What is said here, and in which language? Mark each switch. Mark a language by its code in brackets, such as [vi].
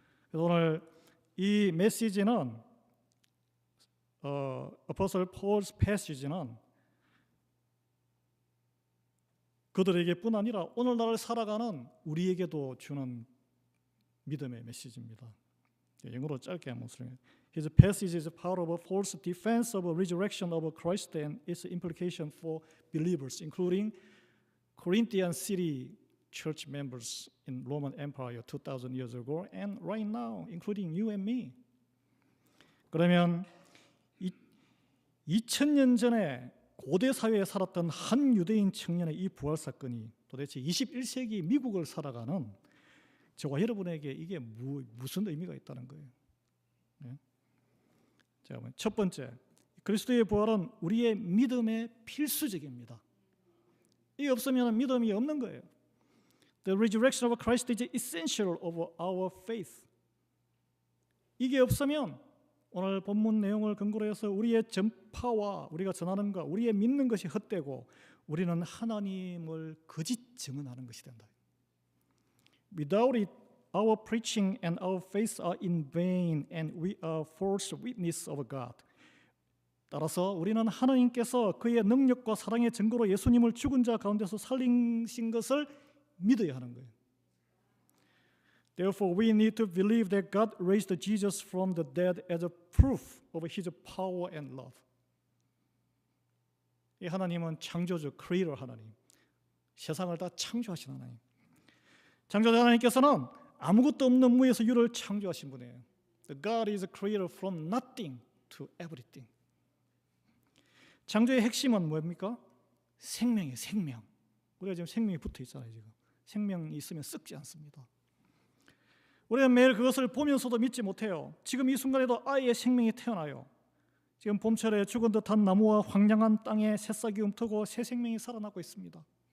[ko] 그래서 오늘 이 메시지는 [en] Apostle Paul's passage [ko] 는 그들에게뿐 아니라 오늘날 살아가는 우리에게도 주는 믿음의 메시지입니다. 영어로 짧게 한번 설명해요. [en] His passage is part of a false defense of a resurrection of Christ and its implication for believers, including Corinthian city church members in Roman Empire 2,000 years ago and right now, including you and me. [ko] 그러면 2000년 전에 고대 사회에 살았던 한 유대인 청년의 이 부활 사건이 도대체 21세기 미국을 살아가는 저와 여러분에게 이게 무슨 의미가 있다는 거예요. 네? 자, 첫 번째, 그리스도의 부활은 우리의 믿음의 필수적입니다. 이게 없으면 믿음이 없는 거예요. [en] The resurrection of Christ is essential of our faith. [ko] 이게 없으면 오늘 본문 내용을 근거로 해서 우리의 전파와 우리가 전하는 것, 우리의 믿는 것이 헛되고 우리는 하나님을 거짓 증언하는 것이 된다. [en] Without it, our preaching and our faith are in vain and we are false witness of God. [ko] 따라서 우리는 하나님께서 그의 능력과 사랑의 증거로 예수님을 죽은 자 가운데서 살리신 것을 믿어야 하는 거예요. [en] Therefore, we need to believe that God raised Jesus from the dead as a proof of His power and love. [ko] 이 하나님은 창조주, 크리에이터 하나님, 세상을 다 창조하신 하나님. 창조자 하나님께서는 아무것도 없는 무에서 유를 창조하신 분이에요. [en] The God is a creator from nothing to everything. [ko] 창조의 핵심은 뭡니까? 생명이에요, 생명. 우리가 지금 생명이 붙어 있잖아요. 지금 생명이 있으면 썩지 않습니다. 우리는 매일 그것을 보면서도 믿지 못해요. 지금 이 순간에도 아이의 생명이 태어나요. 지금 봄철에 죽은 듯한 나무와 황량한 땅에 새싹이 움트고 새 생명이 살아나고 있습니다.